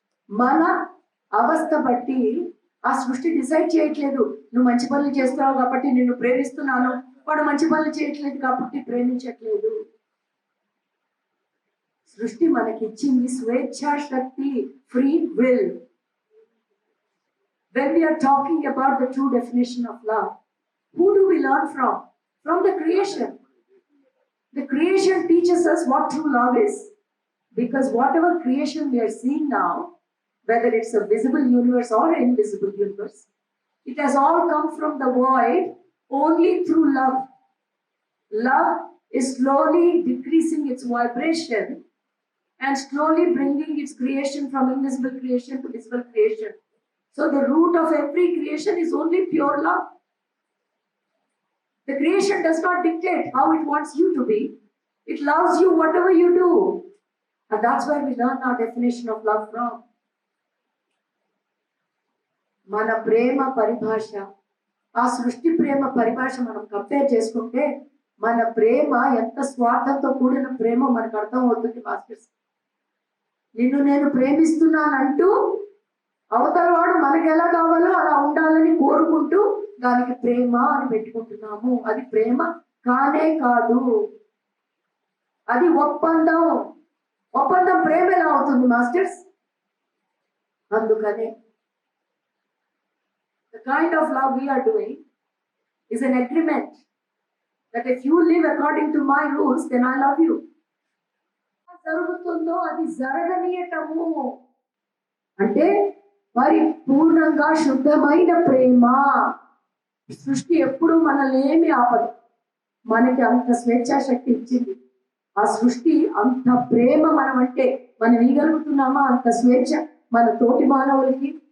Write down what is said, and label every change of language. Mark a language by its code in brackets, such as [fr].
[te] మన అవస్థ బట్టి ఆ సృష్టి డిసైడ్ చేయట్లేదు. నువ్వు మంచి పనులు చేస్తున్నావు కాబట్టి నిన్ను ప్రేమిస్తున్నాను, వాడు మంచి పనులు చేయట్లేదు కాబట్టి ప్రేమించట్లేదు. సృష్టి మనకిచ్చింది స్వేచ్ఛా శక్తి, free will. [en] When we are talking about the true definition of love, who do we learn from? From the creation. The creation teaches us what true love is. Because whatever creation we are seeing now, whether it's a visible universe or an invisible universe, it has all come from the void only through love. Love is slowly decreasing its vibration and slowly bringing its creation from invisible creation to visible creation. So the root of every creation is only pure love. The creation does not dictate how it wants you to be. It loves you whatever you do. And that's where we learn our definition of love from. [te] మన ప్రేమ పరిభాష, ఆ సృష్టి ప్రేమ పరిభాష మనం compare చేసుకుంటే మన ప్రేమ ఎంత స్వార్థంతో కూడిన ప్రేమ మనకు అర్థం అవుతుంది మాస్టర్స్. నిన్ను నేను ప్రేమిస్తున్నానంటూ అవతల వాడు మనకి ఎలా కావాలో అలా ఉండాలని కోరుకుంటూ దానికి ప్రేమ అని పెట్టుకుంటున్నాము. అది ప్రేమ కానే కాదు, అది ఒప్పందం. ఒప్పందం ప్రేమ ఎలా అవుతుంది మాస్టర్స్? [en] అందుకనే the kind of love we are doing is an agreement that if you live according to my rules, then I love you. [te] జరుగుతుందో అది జరగనీయటము అంటే పరిపూర్ణంగా శుద్ధమైన ప్రేమ. సృష్టి ఎప్పుడు మనల్ని ఏమి ఆపదు. మనకి అంత స్వేచ్ఛా శక్తి ఇచ్చింది ఆ సృష్టి. అంత ప్రేమ మనం అంటే మనం ఇవ్వగలుగుతున్నామా అంత స్వేచ్ఛ మన తోటి మానవులకి?